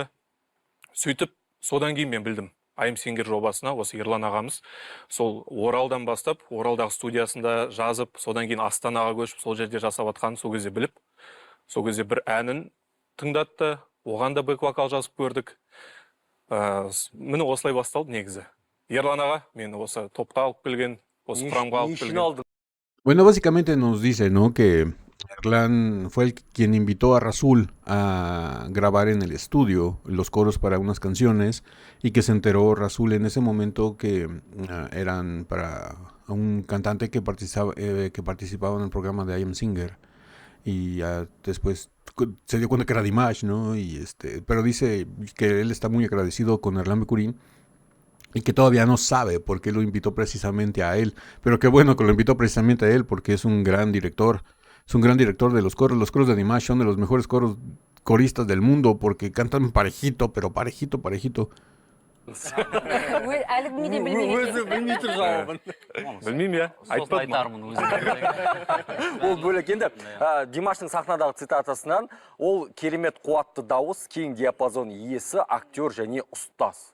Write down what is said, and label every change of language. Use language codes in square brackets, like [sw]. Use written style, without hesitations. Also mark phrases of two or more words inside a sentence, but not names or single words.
[kk] Сөйтіп, содан кейін мен білдім. I'm Singer жобасына, осы Ерлан ағамыз, сол Оралдан бастап, Оралдағы студиясында жазып, содан кейін Астанаға көшіп, сол жерде жасап атқанын сол кезде біліп, сол кезде бір әнін тыңдатты, оған да бэк-вокал жазып көрдік. Міне осылай басталды негізі. Ерлан аға, мені осы топқа алып келген, осы құрамға алып келген. [es] Bueno, básicamente nos dice, ¿no? Que Erlan fue quien invitó a Rasul a grabar en el estudio los coros para unas canciones, y que se enteró Rasul en ese momento que eran para un cantante que participaba en el programa de I Am Singer, y después se dio cuenta que era Dimash, ¿no? Pero dice que él está muy agradecido con Erlan Bekurin y que todavía no sabe por qué lo invitó precisamente a él, pero qué bueno que lo invitó precisamente a él, porque es un gran director. Es un gran director de los coros. Los coros de Dimash son de los mejores coristas del mundo, porque cantan parejito, pero parejito. [kk] Әлі Өзі білмей тұр жауабын. Білмеймін, иә, айтпадым. Ол бөлек. Енді Димаштың сахнадағы цитатасынан, ол керемет қуатты дауыс, кең диапазон иесі, актер және ұстаз.